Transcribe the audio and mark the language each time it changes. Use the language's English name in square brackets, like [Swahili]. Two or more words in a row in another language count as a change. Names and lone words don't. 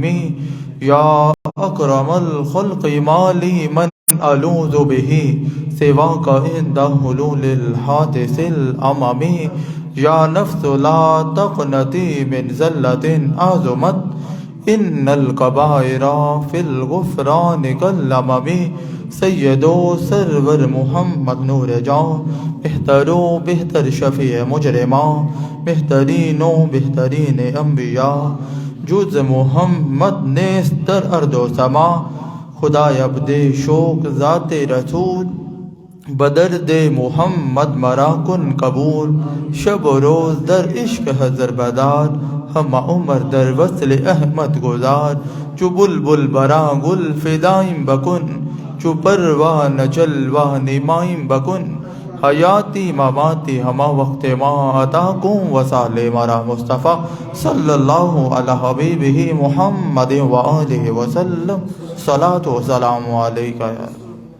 [Arabic] يا أكرم الخلق ما لي من ألوذ به سواك عند حلول الحادث الأمم. يا نفس لا تقنطي من زلة عظمت، إن الكبائر في الغفران كالأمم. [Persian] سید و سرور محمد نور جاں، بہتر و بہتر شفیع مجرماں، بہترین و بہترین انبیاء، جز محمد نیست در ارض و سما. خدا عبد شوق ذات رسول، بدرد محمد مرا کن قبول. شب و روز در عشق حضر بدار، ہم عمر در وصل احمد گزار. جو بلبل برا گل فدائم بکن، جو پروان جلوہ نمائم بکن. حیاتی مماتی ہما وقت ما عطا کن وصال مرا مصطفیٰ [Arabic] صلی اللہ علی حبیبہ محمد و آلہ وسلم. صلاۃ و سلام علیکہ یا